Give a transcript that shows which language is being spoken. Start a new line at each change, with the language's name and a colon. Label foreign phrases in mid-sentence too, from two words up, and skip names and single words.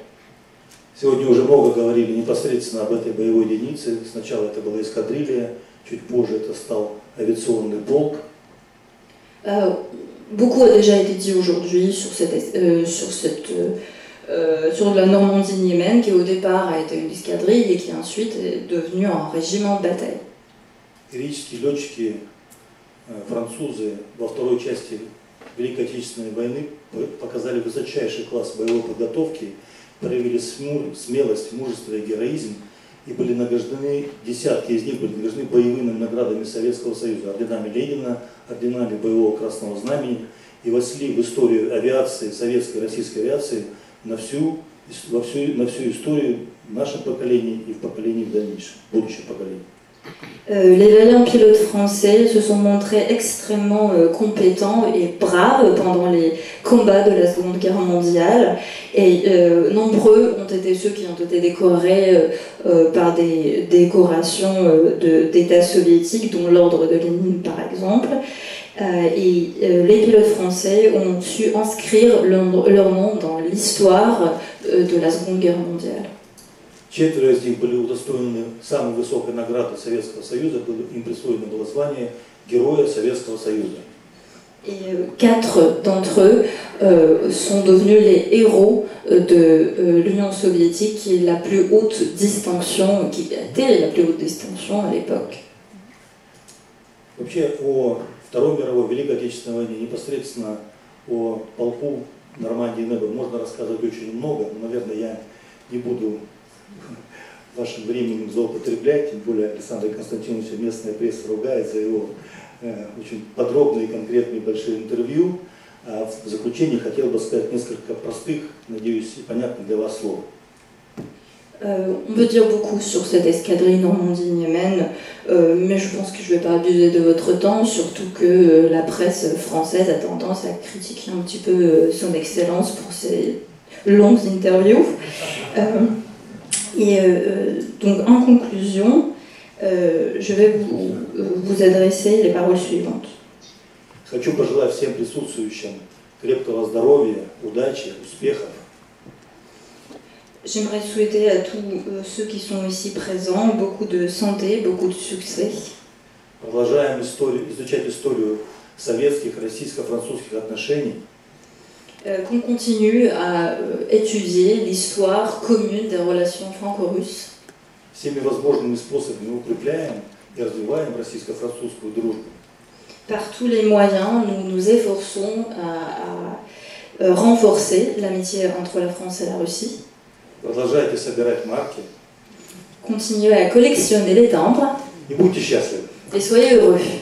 Russian: Сегодня уже много говорили непосредственно об этой боевой единице. Сначала это была эскадрилья, чуть позже это стал авиационный полк.
French: Beaucoup a déjà été dit aujourd'hui sur sur la Normandie-Niémène, qui au départ a été une escadrille et qui ensuite est devenue un régiment de bataille.
Russian: Героические летчики, французы во второй части Великой Отечественной войны показали высочайший класс боевой подготовки, проявили смелость, мужество и героизм и были награждены, десятки из них были награждены боевыми наградами Советского Союза, орденами Ленина, орденами Боевого Красного Знамени и вошли в историю авиации, советской и российской авиации на всю историю нашего поколения и в поколении в дальнейшем, будущих поколений.
French: Les vaillants pilotes français se sont montrés extrêmement compétents et braves pendant les combats de la Seconde Guerre mondiale et nombreux ont été ceux qui ont été décorés par des décorations d'États soviétiques, dont l'ordre de Lénine par exemple. Et les pilotes français ont su inscrire leur nom dans l'histoire de la Seconde Guerre mondiale.
Russian: Четверо из них были удостоены самой высокой награды Советского Союза, им присвоено было звание Героя Советского Союза.
French: Et 4 d'entre eux sont devenus les héros de l'Union soviétique, qui est la plus haute distinction, qui était la plus haute distinction à l'époque.
Russian: Вообще о Второй мировой, Великой Отечественной войне, непосредственно о полку Нормандии и Неба можно рассказывать очень много, но, наверное, я не буду вашим временем злоупотреблять, тем более Александр Константинович, местная пресса ругает за его очень подробные, конкретные, большие интервью. А в заключение хотел бы сказать несколько простых, надеюсь, и понятных для вас слов.
French: On peut dire beaucoup sur cette escadrille Normandie-Niémène, mais je pense que je ne vais pas abuser de votre temps, surtout que la presse française a tendance à critiquer un petit peu son excellence pour ses longues interviews. Donc en conclusion, je vais vous adresser les paroles suivantes.
Russian: Хочу пожелать всем присутствующим крепкого здоровья, удачи, успехов.
French: J'aimerais souhaiter à tous ceux qui sont ici présents beaucoup de santé, beaucoup de succès.
Russian: Продолжаем изучать историю советских, российско-французских отношений.
French: Qu'on continue à étudier l'histoire commune des relations franco-russes.
Russian: Всеми возможными способами укрепляем и развиваем российско-французскую дружбу.
French: Par tous les moyens, nous nous efforçons à renforcer l'amitié entre la France et la Russie.
Russian: Продолжайте собирать марки.
French: Continuez à collectionner les timbres.
Russian: И будьте счастливы.
French: Et soyez heureux.